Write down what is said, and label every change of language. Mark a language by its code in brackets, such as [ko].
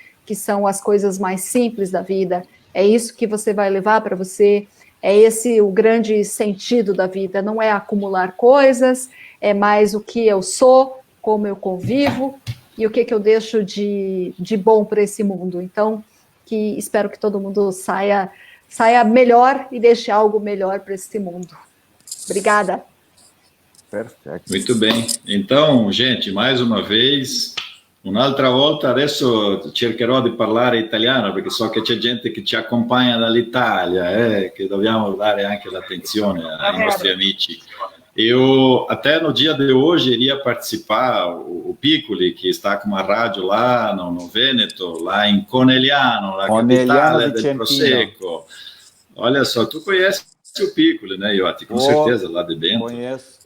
[pt] que são as coisas mais simples da vida, é isso que você vai levar para você, é esse o grande sentido da vida, não é acumular coisas, é mais o que eu sou, como eu convivo e o que eu deixo de bom para esse mundo. Então, espero que todo mundo saia melhor e deixe algo melhor para esse mundo. Obrigada. Perfeito. Muito bem. Então, gente, mais uma vez, [it] un'altra volta, adesso cercherò di parlare italiano, perché so che c'è gente che ci accompagna dall'Italia, che dobbiamo dare anche l'attenzione ai nostri amici. [pt] Eu, até no dia de hoje, iria participar, o Piccoli, que está com uma rádio lá no Vêneto, lá em Conegliano, na [it] capitale del Prosecco. [pt] Olha só, tu conhece o Piccoli, né, Iotti? Com certeza, lá de Bento. Conheço.